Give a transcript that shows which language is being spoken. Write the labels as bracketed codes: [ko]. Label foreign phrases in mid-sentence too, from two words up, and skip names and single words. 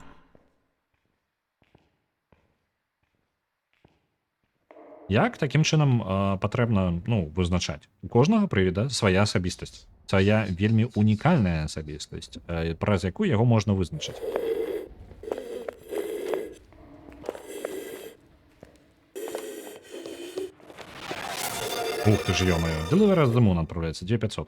[be] Як такім чынам патрэбна вызначаць? У кожнага прывіда свая асабістасць. Свая вельмі унікальная асабістасць, праз якую яго можна вызначыць. [ru] Ух ты ж, ё-моё. [be] Delivery as the Moon адпраўляецца, 2500.